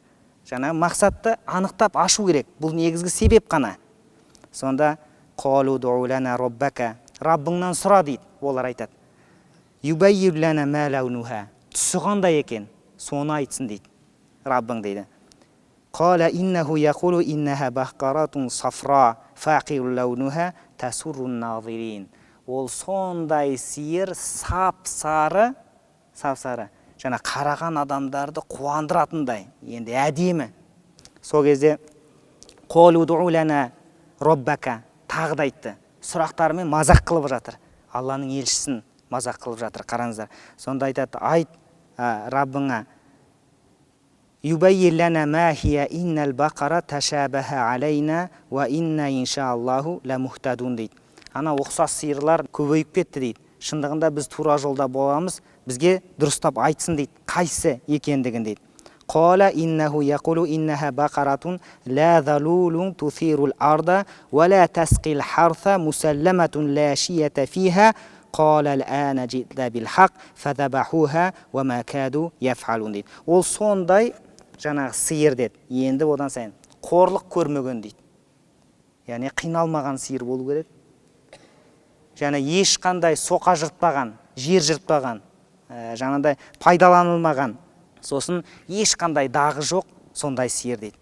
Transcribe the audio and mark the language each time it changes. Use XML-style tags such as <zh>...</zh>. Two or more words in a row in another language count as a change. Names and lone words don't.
<kk>Жаңа мақсатты анықтап ашу керек. Бұл негізгі себеп қана. Сонда</kk> <ar>قالوا ادع لنا ربك,</ar> <kk>Раббыңнан сұра дейді. Олар айтады.</kk> <ar>يبين لنا ما لونها,</ar> <kk>түсі қандай екен, соны айтсын дейді. Раббың дейді.</kk> <ar>قال إنه يقول إنها بقرة صفراء فاقع لونها تسر الناظرين.</ar> <kk>Ол сондай сиыр сап-сары, жаңа қараған адамдарды қуандыратындай, енді әдемі. Сол кезде</kk> <ar>قالوا ادع لنا ربك,</ar> <kk>тағы да айтты. Сұрақтарымен мазақ қылып жатыр. Алланың елшісін мазақ қылып жатыр. Қараңыздар. Сонда айтады, айт Раббыңа.</kk> <ar>يبين لنا ما هي إن البقر تشابه علينا وإنا إن شاء الله لمهتدون дейді.</ar> <kk>Ана ұқсас сиырлар көбейіп кетті дейді. Шындығында біз тура жолда боламыз, бізге дұрыстап айтсын дейді. Қайсы екендігін дейді.</kk> <ar>قال إنه يقول إنها بقرة لا ذلول تثير الأرض ولا تسقي الحرث مسلمة لا شية فيها. قال الآن جئت بالحق فذبحوها وما كادوا يفعلون дейді.</ar> <kk>Ол сондай жаңағы сиыр деді. Енді одан сайын қорлық көрмеген дейді. Яғни қиналмаған сиыр болу керек. Және ешқандай соқа жыртпаған, жер жыртпаған, жаңағыдай пайдаланылмаған, сосын ешқандай дағы жоқ, сондай сиыр дейді.</kk>